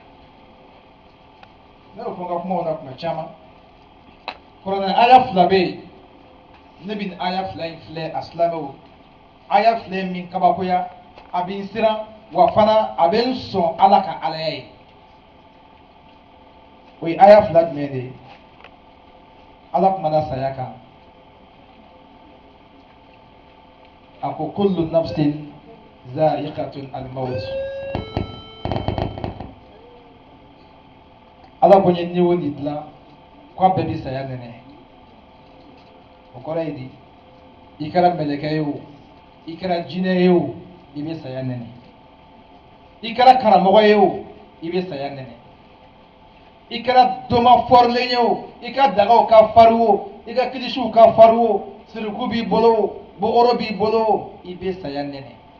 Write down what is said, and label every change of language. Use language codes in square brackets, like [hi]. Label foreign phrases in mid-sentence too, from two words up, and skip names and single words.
[bm] ne y'o fɔ n ka kumaw na tuma caman kuranɛ aya fila bɛ yen ne bɛ nin aya fila in filɛ a silamɛw aya fila min kabakoya a bɛ n siran wa fana a bɛ n sɔn ala ka alaya ye o ye aya fila jumɛn de ye ala kumana saya kan a ko [ar] كل نفس ذائقة الموت [bm] ala ko nye ni wo ni dilan ko a bɛɛ bɛ saya nɛnɛ o kɔrɔ ye di i kɛra mɛlɛkɛ ye o i kɛra jinɛ ye o i bɛ saya nɛnɛ i kɛra karamɔgɔ ye o i bɛ saya nɛnɛ i kɛra dɔma fɔrilen ye o i ka dagaw ka fari o i ka kilisiw ka fari o siriku b'i bolo o bɔgɔrɔ b'i bolo o i bɛ saya nɛnɛ